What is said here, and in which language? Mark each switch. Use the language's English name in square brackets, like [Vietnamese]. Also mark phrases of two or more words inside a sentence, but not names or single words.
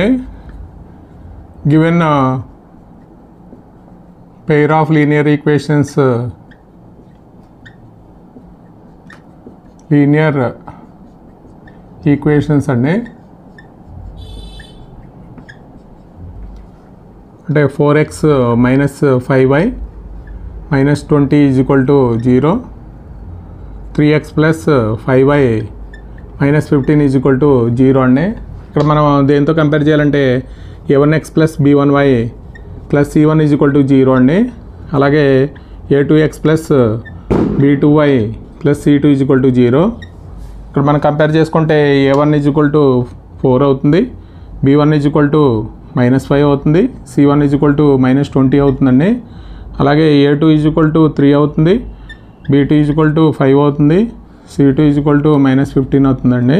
[English] given pair of linear equations, అండి. [Telugu] అంటే 4x - 5y - 20 = 0, 3x + 5y - 15 = 0 అండి. ఇక్కడ మనం దేంతో కంపేర్ చేయాలంటే a1x + b1y + c1 = 0 అండి. అలాగే a2x + b2y + c2 = 0. ఇక్కడ మనం కంపేర్ చేసుకుంటే a1 = 4 అవుతుంది, b1 = -5 అవుతుంది, c1 = -20 అవుతుందండి. అలాగే a2 = 3 అవుతుంది, b2 = 5 అవుతుంది, c2 = -15 అవుతుందండి.